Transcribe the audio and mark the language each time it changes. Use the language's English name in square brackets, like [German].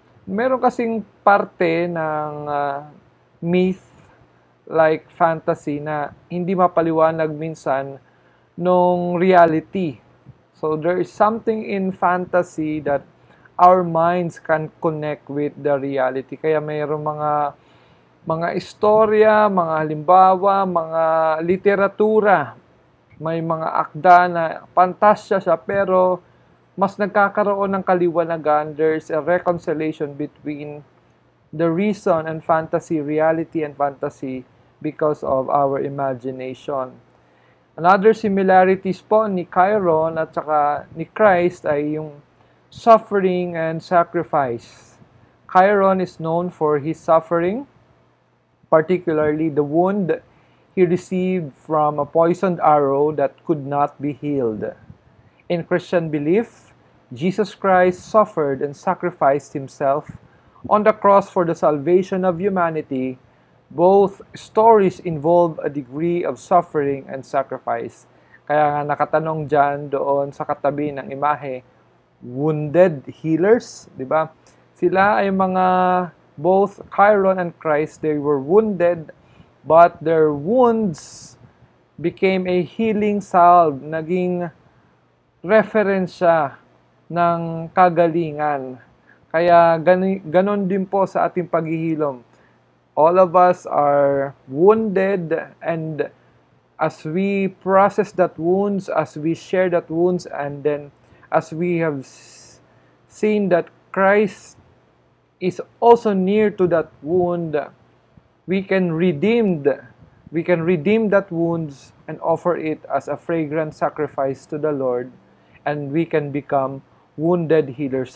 [Filipino] Meron kasing parte ng myth, [English] like fantasy, [Filipino] na hindi mapaliwanag minsan nung reality. [English] So there is something in fantasy that our minds can connect with the reality. [Filipino] Kaya mayroong mga istorya, mga halimbawa, mga literatura, may mga akda na pantasya siya pero mas nagkakaroon ng kaliwanagan. [English] There's a reconciliation between the reason and fantasy, reality and fantasy, because of our imagination. Another similarities [Filipino] po ni Chiron at saka ni Christ ay yung [English] suffering and sacrifice. Chiron is known for his suffering, particularly the wound he received from a poisoned arrow that could not be healed. In Christian belief, Jesus Christ suffered and sacrificed himself on the cross for the salvation of humanity. Both stories involve a degree of suffering and sacrifice. [Filipino] Kaya nga nakatanong dyan doon sa katabi ng imahe, wounded healers, di ba? Sila ay mga, [English] both Chiron and Christ, they were wounded, but their wounds became a healing salve, [Filipino] naging reference siya ng kagalingan. Kaya ganon din po sa ating paghihilom. [English] All of us are wounded, and as we process that wounds, as we share that wounds, and then as we have seen that Christ is also near to that wound, we can redeem that wounds and offer it as a fragrant sacrifice to the Lord, and we can become wounded healers.